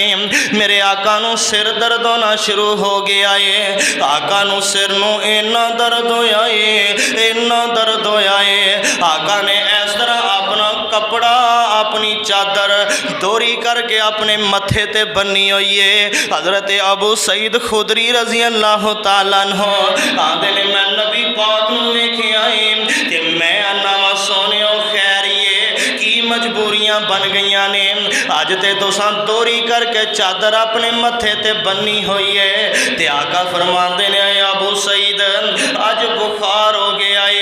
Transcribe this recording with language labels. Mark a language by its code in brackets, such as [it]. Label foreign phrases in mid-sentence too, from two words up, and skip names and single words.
[pa] میرے آقا نوں سر درد ہونا شروع ہو گیا ہے. آقا نوں سر نوں اِنّا درد ہویا ہے، اِنّا درد ہویا ہے. آقا نے اس طرح اپنا کپڑا اپنی چادر دوری کرکے اپنے متھے تے بنھی ہوئی ہے. حضرت ابو سعید خدری [ar] رضي الله تعالى عنه [pa] آندے نے میں نبی پاک نوں ویکھیا ہے تے میں انّا وا سونیو خیریے کی مجبوریاں بن گئی نے. اج تے تساں دوری کرکے چادر اپنے متھے تے بنھی ہوئی ہے. تے آقا فرماتے نے ابو سعید اج بخار ہو گیا ہے.